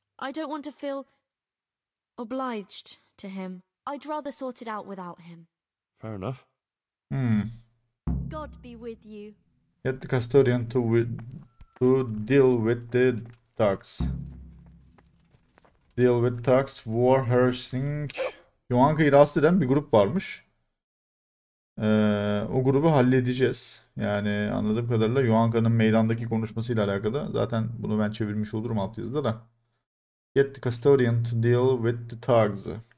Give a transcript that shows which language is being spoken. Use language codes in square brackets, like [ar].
[en] I don't want to feel obliged to him. I'd rather sort it out without him. Fair enough. God be with you. Get the custodian to deal with the thugs. Deal with thugs, Warhorse. [tr] Johanka'yı rahatsız eden bir grup varmış. O grubu halledeceğiz. Yani anladığım kadarıyla Johanka'nın meydandaki konuşmasıyla alakalı. Zaten bunu ben çevirmiş olurum altyazıda da. [en] Get the custodian to deal with the thugs.